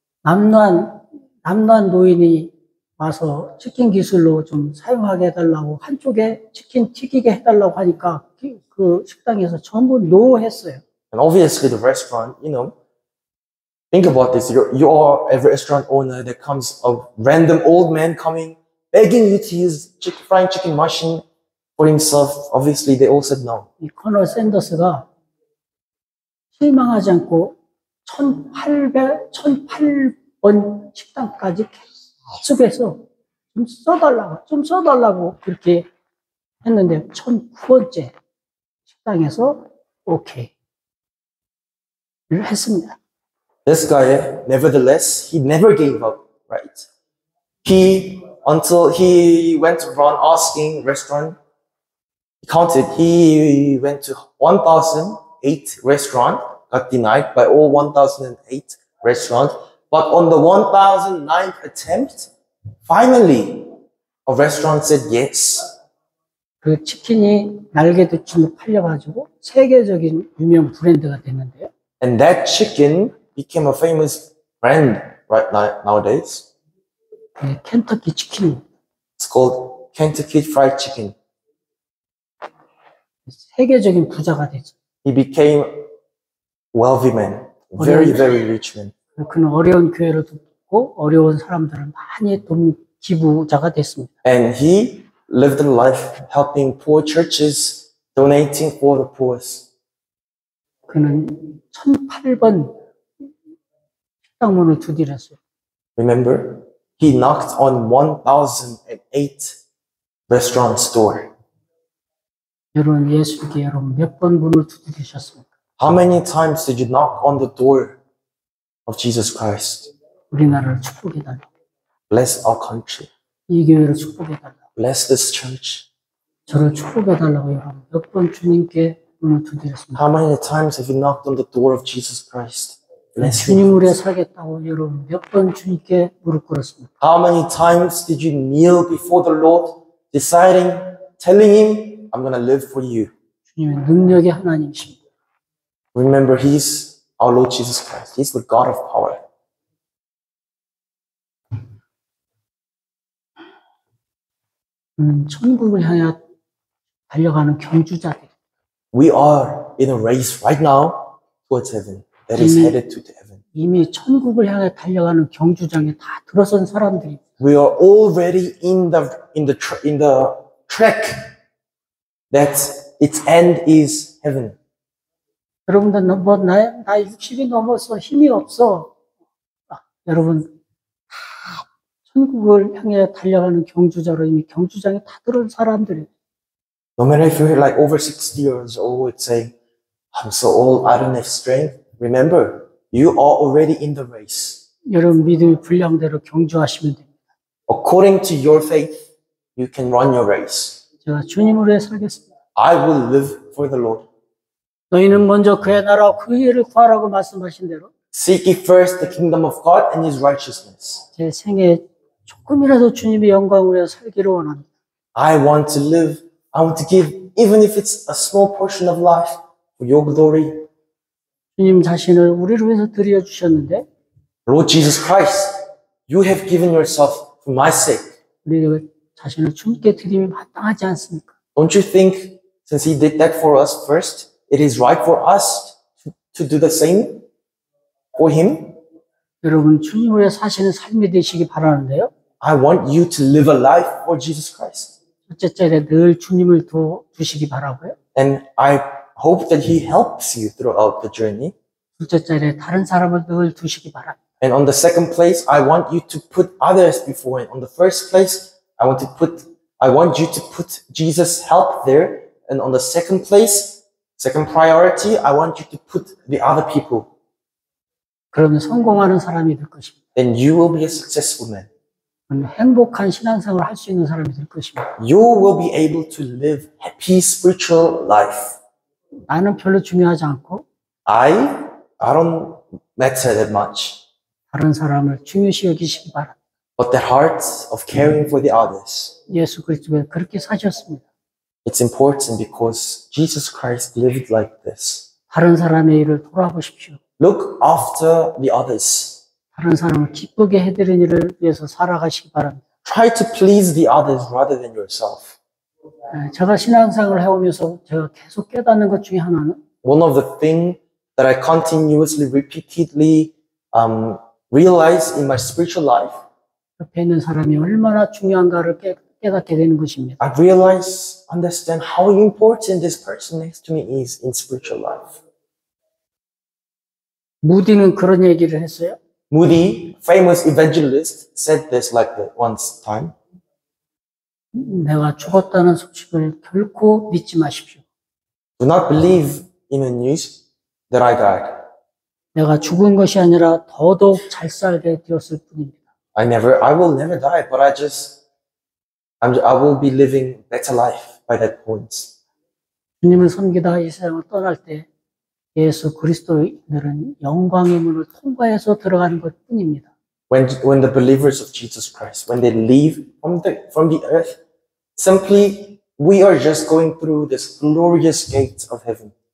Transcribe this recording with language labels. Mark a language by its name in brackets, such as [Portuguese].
[Korean] 남란 노인이 와서 치킨 기술로 좀 사용하게 해달라고 한쪽에 치킨 튀기게 해달라고 하니까 그 식당에서 전부 노했어요. [English] And obviously the restaurant, think about this. You're a restaurant owner. There comes a random old man coming, begging you to use frying chicken machine for himself. Obviously, they all said no. [Korean] 이 커널 샌더스가 실망하지 않고 1008번 식당까지 계속해서 좀 써달라고 그렇게 했는데 1009번째 식당에서 오케이를 했습니다. [English] This guy, nevertheless, he never gave up, right? Until he went around asking restaurant, he counted, he went to 1,008 restaurant, got denied by all 1,008 restaurants. But on the 1,009th attempt, finally, a restaurant said yes. [Korean] 그 치킨이 날개도침을 팔려가지고 세계적인 유명 브랜드가 됐는데요. [English] And that chicken became a famous brand right nowadays. [Korean] 네, 켄터키 치킨. [English] It's called Kentucky Fried Chicken. [Korean] 세계적인 부자가 되죠. [English] He became wealthy man, very, very rich man. [Korean] 그는 어려운 교회를 돕고 어려운 사람들을 많이 돕는 기부자가 됐습니다. [English] And he lived a life helping poor churches, donating for the poorest. [Korean] 그는 1008번 식당 문을 두드렸어요. [English] Remember, he knocked on 1,008 restaurant door. [Korean] 여러분 예수께 여러분 몇 번 문을 두드리셨습니까? [English] How many times did you knock on the door of Jesus Christ? [Korean] 우리나라를 축복해달라고. [English] Bless our country. [Korean] 이 교회를 축복해달라고. [English] Bless this church. [Korean] 저를 축복해달라고 여러분 몇 번 주님께 문을 두드렸습니다. [English] How many times have you knocked on the door of Jesus Christ? Bless him. [Korean] 주님 위해 살겠다고 여러분 몇 번 주님께 무릎 꿇었습니다. [English] How many times did you kneel before the Lord, deciding, telling him, I'm going to live for you? [Korean] 주님의 능력의 하나님이십니다. [English] Remember, he's our Lord Jesus Christ. He's the God of power. [Korean] 천국을 향해 달려가는 경주자들. [English] We are in a race right now towards heaven. That is headed to the heaven. [Korean] 이미 천국을 향해 달려가는 경주장에 다 들어선 사람들이. [English] We are already in the track that its end is heaven. [Korean] 여러분들 나 60이 넘어서 힘이 없어. 여러분 다 천국을 향해 달려가는 경주자로 이미 경주장에 다 들어온 사람들이. [English] No matter if you're like over 60 years old, saying, I'm so old, I don't have strength. Remember, you are already in the race. [Korean] 여러분 믿음의 분량대로 경주하시면 됩니다. [English] According to your faith, you can run your race. [Korean] 제가 주님을 위해 살겠습니다. [English] I will live for the Lord. [Korean] 너희는 먼저 그의 나라와 그 일을 구하라고 말씀하신 대로 [English] Seek ye first the kingdom of God and his righteousness. [Korean] 제 생에 조금이라도 주님의 영광을 위해 살기를 원합니다. [English] I want to live, I want to give, even if it's a small portion of life, for your glory. [Korean] 주님 자신을 우리를 위해서 드려주셨는데 [English] Lord Jesus Christ, you have given yourself for my sake. [Korean] 우리 자신을 주님께 드림이 마땅하지 않습니까? [English] Don't you think, since he did that for us first, it is right for us to do the same for him? [Korean] 여러분 주님을 위해 사시는 삶이 되시기 바라는데요. [English] I want you to live a life for Jesus Christ. [Korean] 첫째 절에 늘 주님을 도와주시기 바라고요. [English] And I hope that he helps you throughout the journey. [Korean] 둘째 절에 다른 사람을 늘 두시기 바랍니다. [English] And on the second place, I want you to put others before him. On the first place, I want you to put Jesus' help there. And on the second place, second priority, I want you to put the other people. [Korean] 그러면 성공하는 사람이 될 것입니다. [English] Then you will be a successful man. [Korean] 행복한 신앙생활을 할 수 있는 사람이 될 것입니다. [English] You will be able to live happy spiritual life. [Korean] 나는 별로 중요하지 않고 [English] I don't matter that much. [Korean] 다른 사람을 중요시 여기시기 바랍니다. [English] But the heart of caring for the others. [Korean] 예수 그리스도가 그렇게 사셨습니다. [English] It's important because Jesus Christ lived like this. [Korean] 다른 사람의 일을 돌아보십시오. [English] Look after the others. [Korean] 다른 사람을 기쁘게 해드리는 일을 위해서 살아가시기 바랍니다. [English] Try to please the others rather than yourself. [Korean] 제가 신앙생활을 해오면서 제가 계속 깨닫는 것 중에 하나는 [English] One of the things that I continuously, repeatedly realize in my spiritual life, [Korean] 옆에 있는 사람이 얼마나 중요한가를 깨닫게 되는 것입니다. [English] I realize, understand how important this person next to me is in spiritual life. [Korean] 무디는 그런 얘기를 했어요. [English] Moody, famous evangelist, said this like that once time. [Korean] 내가 죽었다는 소식을 결코 믿지 마십시오. [English] Do not believe in the news that I died. [Korean] 내가 죽은 것이 아니라 더더욱 잘 살게 되었을 뿐입니다. [English] I will never die, but I will be living better life by that point. [Korean] 주님을 섬기다 이 세상을 떠날 때 예수 그리스도인들은 영광의 문을 통과해서 들어가는 것 뿐입니다. [English] When the believers of Jesus Christ, when they leave from the earth, simply we are just going through this glorious gate of heaven.